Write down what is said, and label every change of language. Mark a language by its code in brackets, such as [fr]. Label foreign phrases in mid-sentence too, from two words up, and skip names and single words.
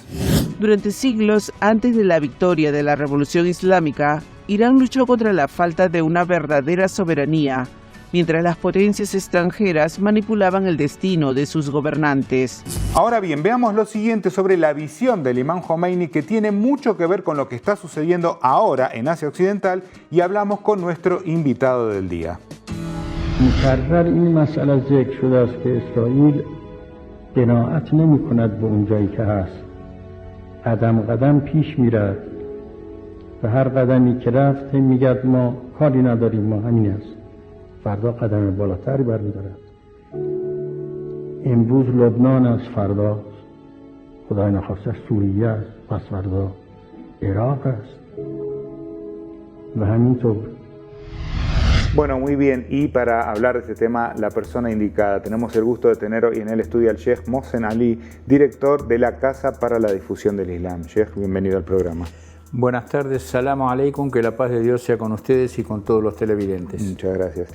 [es] Durante siglos antes de la victoria de la Revolución Islámica, Irán luchó contra la falta de una verdadera soberanía, mientras las potencias extranjeras manipulaban el destino de sus gobernantes. Ahora bien, veamos lo siguiente sobre la visión del imán Jomeini que tiene mucho que ver con lo que está sucediendo ahora en Asia Occidental y hablamos con nuestro invitado del día. [fa] مکرر این مسئله ذکر شده است که اسرائیل قناعت نمی‌کند به اون جایی که هست. قدم قدم پیش میرد و هر قدمی که رفت میگه ما کاری نداریم ما همین است. فردا قدم بالاتری برمی‌دارد. امروز لبنان است فردا خدای نخواسته سوریه است پس فردا عراق است و همینطور. [es] Bueno, muy bien, y para hablar de este tema, la persona indicada. Tenemos el gusto de tener hoy en el estudio al Sheikh Mohsen Ali, director de la Casa para la Difusión del Islam. Sheikh, bienvenido al programa. Buenas tardes, [ar] السلام عليكم, [es] que la paz de Dios sea con ustedes y con todos los televidentes. Muchas gracias.